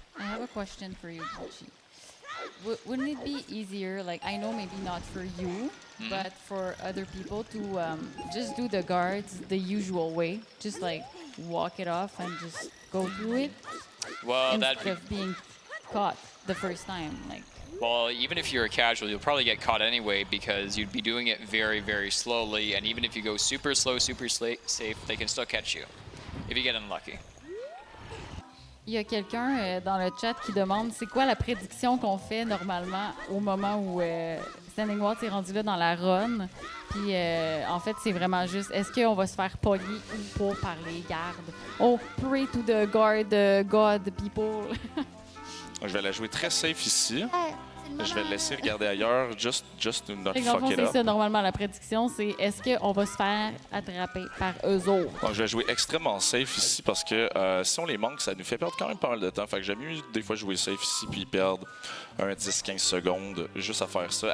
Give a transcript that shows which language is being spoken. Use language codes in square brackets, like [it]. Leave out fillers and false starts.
[en] I have a question for you, Kochi. Wouldn't it be easier, like I know maybe not for you, but for other people to just do the guards the usual way, just like walk it off and just go through it, Well, instead of being caught the first time, like. Well, even if you're a casual, you'll probably get caught anyway because you'd be doing it very, very slowly. And even if you go super slow, super safe, they can still catch you if you get unlucky. [fr] Il y a quelqu'un dans le chat qui demande c'est quoi la prédiction qu'on fait normalement au moment où StandingWaltz est rendu là dans la run. Puis en fait, c'est vraiment juste est-ce qu'on va se faire pogner ou pas par les gardes? [en] Oh, pray to the guard, God, people. [fr] Je vais la jouer très safe ici. Je vais le laisser regarder ailleurs, [en] just to not [fr] Et [en] fuck it [fr] c'est [en] up. [fr] ça, normalement, la prédiction, c'est est-ce qu'on va se faire attraper par eux autres? Donc, je vais jouer extrêmement safe ici parce que si on les manque, ça nous fait perdre quand même pas mal de temps. Fait que j'aime mieux des fois jouer safe ici puis perdre 10-15 secondes juste à faire ça.